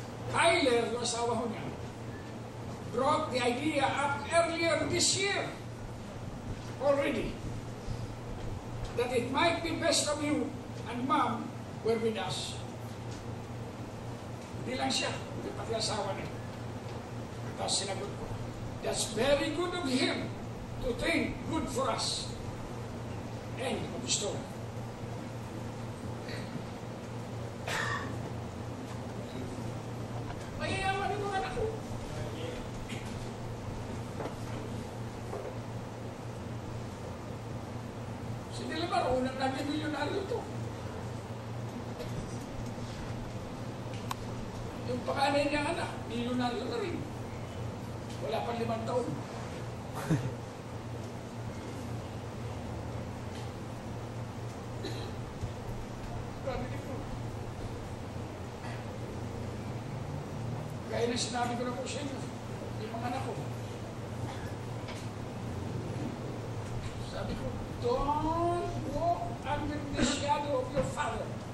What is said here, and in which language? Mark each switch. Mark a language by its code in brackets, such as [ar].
[en] Tyler, [tl] yung asawa ko niya, [en] brought the idea up earlier this year already that it might be best of you and mom were with us. [tl] Hindi lang siya, hindi pati asawa niya. Tapos sinagot ko, [en] that's very good of him to think good for us. End of the story. [tl] Mayayaman yung mga anak ko. Si Delamar, unang naging milyonaryo to. Yung panganay niyang anak, milyonaryo na rin. Wala pang 5 taon. Grabe din po. Kaya na sinabi ko na po sa inyo, yung mga anak ko. Sabi ko, [en] don't walk under the shadow of your father.